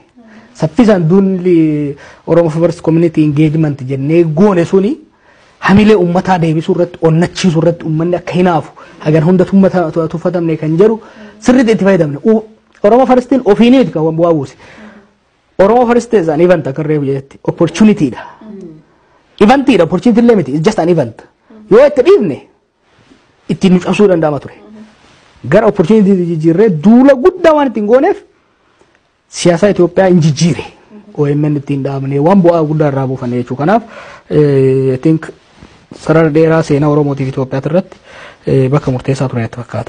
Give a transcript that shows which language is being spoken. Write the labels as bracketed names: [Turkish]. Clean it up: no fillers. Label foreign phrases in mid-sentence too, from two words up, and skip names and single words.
[Oromo] Saffisaan duulli Oromoo First [English] Community Engagement [Oromo] jennee goone suni hamilee uummataa deebisuu irratti onnachiisuu irratti uummanni akka hinaafu hagan hunda tuffatamne kan jedhu sirriitti itti fayyadamne. Oromoo Firstiin ofiiniiti kan bu'aa buuse. Oromoo First [English] is an event [Oromo] akka reefu jetti opportunity dha. Event dha opportunity illee miti [English] it's just an event. [Oromo] Yoo itti dhiifne ittiin nu cabsuu danda'ama ture. Gara opportunity jijjiirree duula guddaa waan ittiin gooneef siyaasa Itoophiyaa hin jijjiire. OMN ittiin dhaabne waan bu'aa guddaa irraa buufanne jechuudha. Kanaaf [English] I think [Oromo] sarara dheeraa seenaa Oromootiif Itoophiyaa irratti bakka murteessaa ture natti fakkaata.